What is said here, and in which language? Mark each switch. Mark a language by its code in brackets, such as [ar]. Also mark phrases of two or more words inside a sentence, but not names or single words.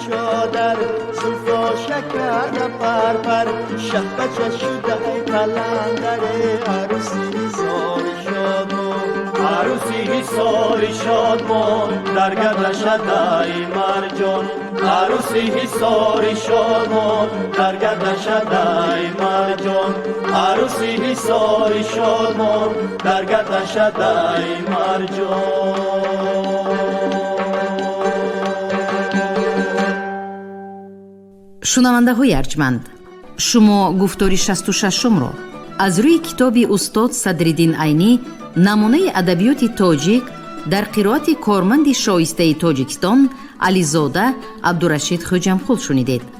[fa] چادر زلفا شکر در پرپر شه بچه شده قلندر عروسی حصاری شادمان عروسی حصاری شادمان در گردشد ای مرجان عروسی حصاری شادمان در گردشد ای مرجان عروسی حصاری شادمان در گردشد ای مرجان [tg] шунавандаҳои арҷманд шумо гуфтори 66-умро аз рӯи китоби устод Садриддин Айнӣ намунаи адабиёти тоҷик дар қироати корманди шоистаи Тоҷикистон Ализода Абдурашид Хоҷамқул шунидед.